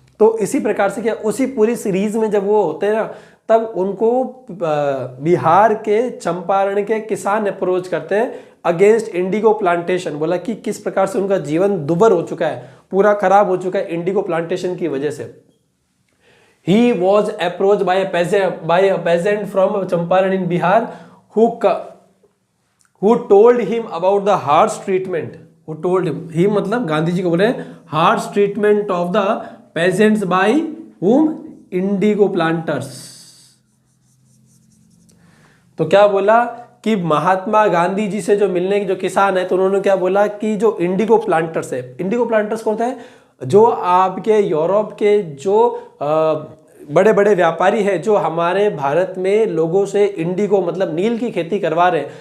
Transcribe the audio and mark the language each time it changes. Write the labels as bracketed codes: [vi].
[hi] तो इसी प्रकार से क्या, उसी पूरी सीरीज में जब वो होते हैं ना, तब उनको बिहार के चंपारण के किसान अप्रोच करते हैं अगेंस्ट इंडिगो प्लांटेशन। बोला कि किस प्रकार से उनका जीवन दुभर हो चुका है, पूरा खराब हो चुका है इंडिगो प्लांटेशन की वजह से। [en] He was approached by a peasant from Champaran in Bihar who told him about the harsh treatment. Who told him? He [hi] मतलब गांधी जी को बोले [en] harsh treatment of the peasants by whom? Indigo planters. [hi] तो क्या बोला कि महात्मा गांधी जी से जो मिलने के जो किसान है, तो उन्होंने क्या बोला कि जो इंडिगो प्लांटर्स है, इंडिगो प्लांटर्स कौन है? जो आपके यूरोप के जो बड़े बड़े व्यापारी है, जो हमारे भारत में लोगों से इंडिगो मतलब नील की खेती करवा रहे।